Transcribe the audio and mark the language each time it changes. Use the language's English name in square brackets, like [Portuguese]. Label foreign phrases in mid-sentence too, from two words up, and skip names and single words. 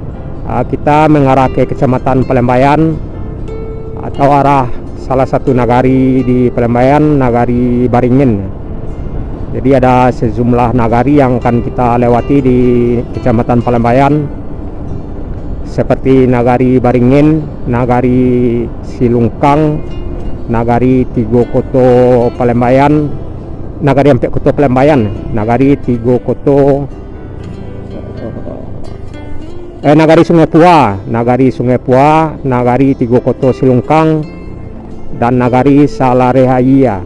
[Indonesian] kita mengarah ke Kecamatan Pelembayan atau arah salah satu nagari di Pelembayan, Nagari Baringin. Jadi ada sejumlah nagari yang akan kita lewati di Kecamatan Pelembayan, seperti Nagari Baringin, Nagari Silungkang, Nagari Tigo Koto Pelembayan, Nagari Ampek Koto Pelembayan, Nagari Tigo Koto, Nagari Sungai Pua, Nagari Tigo Koto Silungkang, dan Nagari Salarehaia.